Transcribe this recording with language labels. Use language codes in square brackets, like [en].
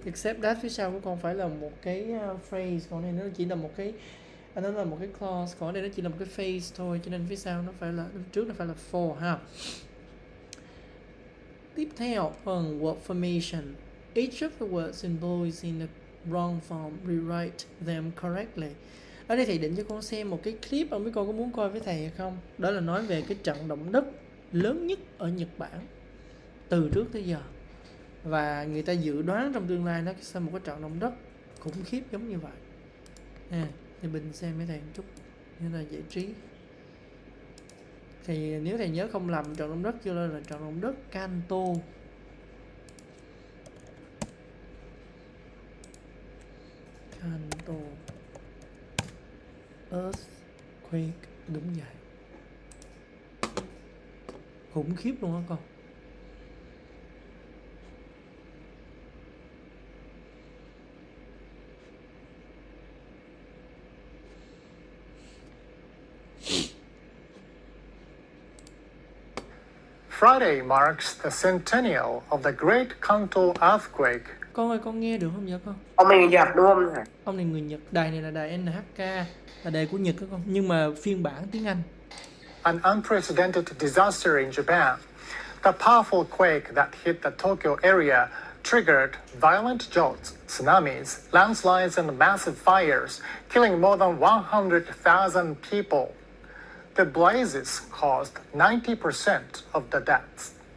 [en] Except that [vi] phía sau của con phải là một cái phrase. Còn này nó chỉ là một cái, nó là một cái clause. Còn đây nó chỉ là một cái phrase thôi. Cho nên phía sau nó phải là, trước nó phải là for ha. Tiếp theo phần word formation. [en] Each of the words in bold is in the wrong form. Rewrite them correctly. [vi] Ở đây thầy định cho con xem một cái clip, không biết con có muốn coi với thầy hay không. Đó là nói về cái trận động đất lớn nhất ở Nhật Bản từ trước tới giờ. Và người ta dự đoán trong tương lai nó sẽ một cái trận động đất khủng khiếp giống như vậy. Thì mình xem với thầy một chút như là giải trí. Thì nếu thầy nhớ không lầm, trận động đất chưa là trận động đất Kanto. [en] Kanto earthquake, [vi] đúng vậy. Khủng khiếp luôn á con. [en] Friday marks the centennial of the Great Kanto earthquake. [vi] Con ơi, con nghe được không vậy con? Ông này người Nhật đúng không thầy? Ông này người Nhật. Đài này là đài NHK, là đài của Nhật đó con. Nhưng mà phiên bản tiếng Anh. [en] An unprecedented disaster in Japan. The powerful quake that hit the Tokyo area triggered violent jolts, tsunamis, landslides, and massive fires, killing more than 100,000 people. The blazes caused 90% of the deaths.